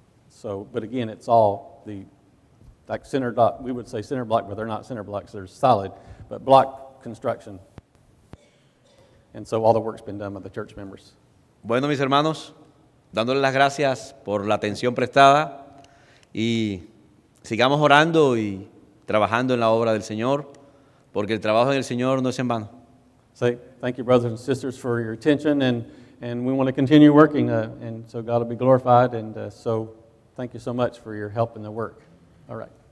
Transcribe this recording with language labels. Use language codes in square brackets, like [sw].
[en] So, but again, it's all like center block, we would say center block, but they're not center blocks, they're solid, but block construction. And so all the work's been done by the church members. [es] Bueno, mis hermanos, dándoles las gracias por la atención prestada y sigamos orando y trabajando en la obra del Señor, porque el trabajo en el Señor no es en vano. [en] So thank you, brothers and sisters, for your attention, and we want to continue working, and so God will be glorified, and so thank you so much for your help in the work. All right.